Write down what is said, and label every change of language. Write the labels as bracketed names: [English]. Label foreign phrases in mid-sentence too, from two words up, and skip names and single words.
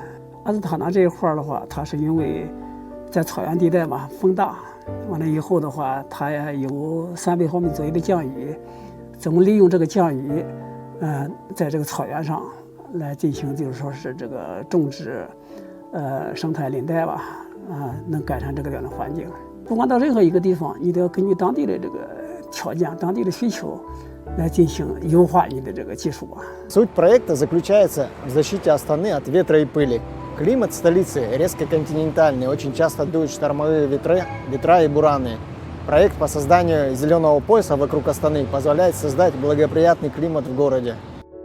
[Chinese] 阿斯塔纳这一块的话，它是因为在草原地带嘛，风大，完了以后的话，它有300毫米左右的降雨，怎么利用这个降雨，在这个草原上来进行，就是说是这个种植，生态林带吧，能改善这个环境。不管到任何一个地方，你都要根据当地的这个条件、当地的需求来进行优化你的这个技术吧。 [Russian] Суть проекта заключается в защите Астаны от ветра и пыли. Климат столицы резко континентальный, очень часто дуют штормовые ветра и бураны. Проект по созданию зеленого пояса вокруг Астаны позволяет создать благоприятный климат в городе.